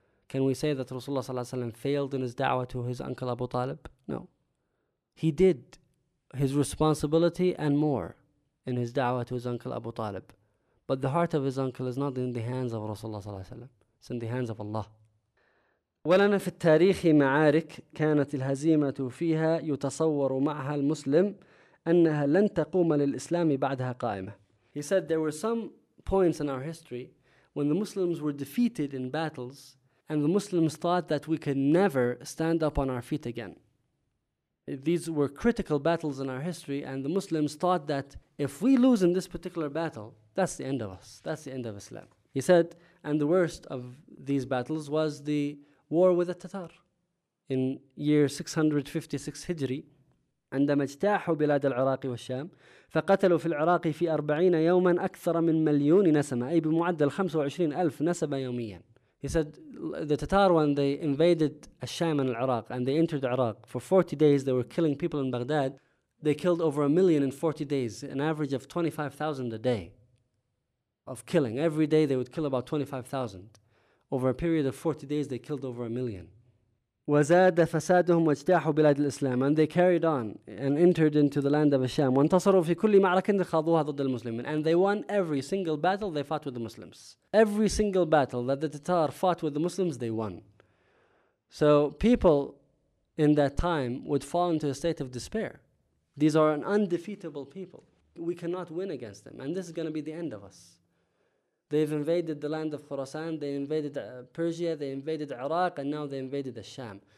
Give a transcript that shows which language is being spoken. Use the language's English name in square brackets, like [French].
[English] Can we say that Rasulullah sallallahu alayhi wa sallam failed in his da'wah to his uncle Abu Talib? No. He did his responsibility and more in his da'wah to his uncle Abu Talib. But the heart of his uncle is not in the hands of Rasulullah sallallahu alayhi wa sallam. It's in the hands of Allah. [Arabic] ولنا في التاريخ معارك كانت الهزيمة فيها يتصور معها المسلم أنها لن تقوم للإسلام بعدها قائمة. [English] He said there were some points in our history when the Muslims were defeated in battles and the Muslims thought that we could never stand up on our feet again. these were critical battles in our history, and the Muslims thought that if we lose in this particular battle, that's the end of us. That's the end of Islam. He said, and the worst of these battles was the war with the Tatar in year 656 Hijri. [Arabic] عندما اجتاحوا بلاد العراق والشام فقتلوا في العراق في 40 يوما أكثر من مليون نسمة أي بمعدل 25,000 نسمة يوميا. [English] He said the Tatar, when they invaded Al-Sham and Iraq and they entered Iraq, for 40 days they were killing people in Baghdad. They killed over a million in 40 days, an average of 25,000 a day of killing. Every day they would kill about 25,000. Over a period of 40 days they killed over a million. [Arabic] وزاد فسادهم واجتاحوا بلاد الإسلام. [English] And they carried on and entered into the land of Al-Sham. [Arabic] وانتصروا في كل معركة خاضوها ضد المسلمين. [English] And they won every single battle they fought with the Muslims. Every single battle that the Tatar fought with the Muslims, they won. So people in that time would fall into a state of despair. These are an undefeatable people. We cannot win against them. And this is going to be the end of us. They've invaded the land of Khorasan, they invaded Persia, they invaded Iraq, and now they invaded Al-Sham.